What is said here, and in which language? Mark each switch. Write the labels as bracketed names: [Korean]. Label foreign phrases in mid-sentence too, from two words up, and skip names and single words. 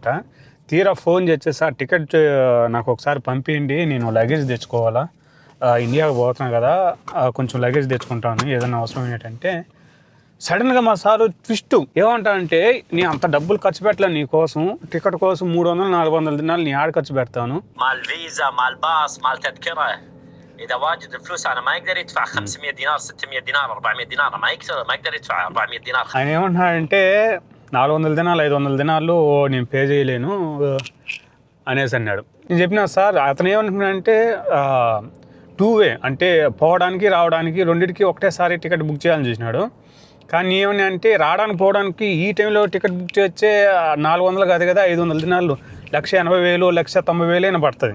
[Telugu] తీరా ఫోన్ చేసేసి ఆ టికెట్ నాకు ఒకసారి పంపించండి, నేను లగేజ్ తెచ్చుకోవాలా, ఇండియాకి పోతున్నాను కదా, కొంచెం లగేజ్ తెచ్చుకుంటాను, ఏదైనా అవసరం ఏంటంటే సడన్గా మా సారు ట్విస్ట్ ఏమంటానంటే, నీ అంత డబ్బులు ఖర్చు పెట్టలే నీ కోసం, టికెట్ కోసం 300-400 దినాలు నీ ఆడ ఖర్చు పెడతాను. [Arabic] مال فيزا مال باص مال تذكره اذا واجد الفلوس انا ما يقدر يدفع 500 دينار 600 دينار 400 دينار ما يقدر يدفع 400 دينار. [Telugu] ఆయన ఏమంటున్నాడంటే 400 దినాలు 500 దినాలు నేను పే చేయలేను అనేసి అన్నాడు. నేను చెప్పిన సార్ అతను ఏమంటున్నాడంటే 2 వే అంటే పోవడానికి రావడానికి రెండింటికి ఒకటేసారి [English] ticket book [Telugu] చేయాలని చూసినాడు. కానీ ఏమని అంటే రావడానికి పోవడానికి ఈ టైంలో [English] ticket book [Telugu] చేస్తే 400 కాదు కదా, 500 దినాలు 1,80,000 1,90,000 పడుతుంది.